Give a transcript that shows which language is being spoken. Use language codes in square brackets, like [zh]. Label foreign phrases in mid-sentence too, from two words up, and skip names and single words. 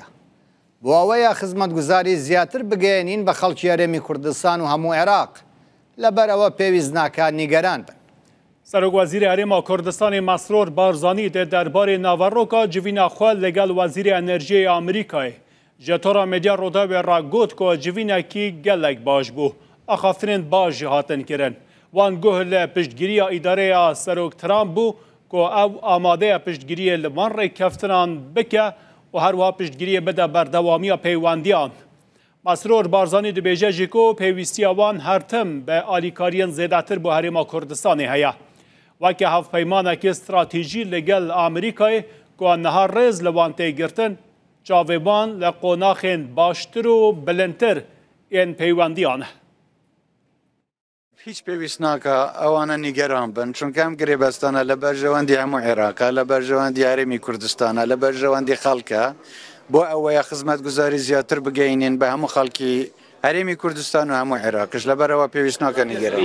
[ckb] بۆ ئەوەیە خزمەتگوزاری زیاتر بگەێنین بە خەڵکی هەرێمی کوردستان و هەموو عێراق لەبەرەوە پێویست ناکات نیگەران بن. [ku] سەرۆکوەزیری هەرێما کوردستانی مەسرور بارزانی دەربارەی ناڤەڕۆکە جڤینە خۆ لەگەڵ وەزیری ئەنەرژیای ئەمریکای ji tora medya Rodawê re got ku civînekî gelek baş bû. Axaftinên baş jî hatin kirin. Wan guh li piştgiriya îdareya Serok Trump bû ku ew amadeya piştgiriyê li van rêkeftinan bike û her wiha piştgiriyê bide berdewamiya peywendiyan. Mesrûr Barzanî dibêje jî ku pêwîstiya wan her tim bi alîkariyên zêdetir bu Herêma Kurdistanê heye. Weke hevpeymanekî stratêjî li gel Amerîkayê ku niha rêz li wan tê girtin çavêban li qonaxên baştir û bilindtir yên peywendiyan. [ckb] هیچ پێویست ناکە ئەوانە نیگەران بن چونکە ئەم گرێبەستانە لە بەرژەوەندی هەموو عێراقە، لە بەرژەوەندی هەرێمی کوردستانە، لە بەرژەوەندی خەڵکە بۆ ئەوەیە خزمەتگوزاری زیاتر بگەینین بە هەموو خەڵکی هەرێمی کوردستان و هەموو عێراقش لەبەرەوە پێویست ناکە نیگەران.